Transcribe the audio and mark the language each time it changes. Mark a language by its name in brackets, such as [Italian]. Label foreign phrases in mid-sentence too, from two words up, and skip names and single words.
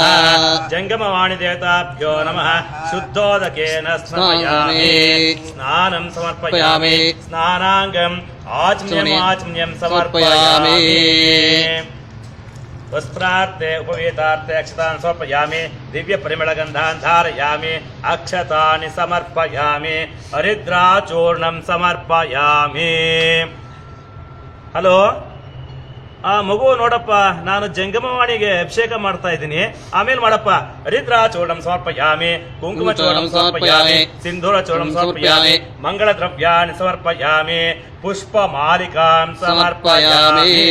[Sanskrit] जंगमवाणी देवताभ्यो नमः। शुद्धोदकेन स्नापयामि, स्नानं समर्पयामि, स्नानाङ्गम् आचम्यं समर्पयामि। वस्त्रार्थे उपवेतार्थे अक्षतान् समर्पयामि, दिव्य परिमलगन्धान् धारयामि, अक्षतानि समर्पयामि, हरिद्राचूर्णं समर्पयामि। [Kannada] ಹಲೋ ಮಗು ನೋಡಪ್ಪ, ನಾನು ಜಂಗಮವಾಣಿಗೆ ಅಭಿಷೇಕ ಮಾಡ್ತಾ ಇದ್ದೀನಿ, ಆಮೇಲೆ ಮಾಡಪ್ಪ. [Sanskrit] ಹರಿದ್ರಾಚೂರ್ಣಂ ಸಮರ್ಪಯಾಮಿ, ಕುಂಕುಮ ಚೂರ್ಣಂ ಸಮರ್ಪಯಾಮಿ, ಸಿಂಧೂರ ಚೂರ್ಣಂ ಸಮರ್ಪಯಾಮಿ, ಮಂಗಳ ದ್ರವ್ಯಾಣಿ ಸಮರ್ಪಯಾಮಿ, ಪುಷ್ಪ ಮಾಲಿಕಾಂ ಸಮರ್ಪಯಾಮಿ.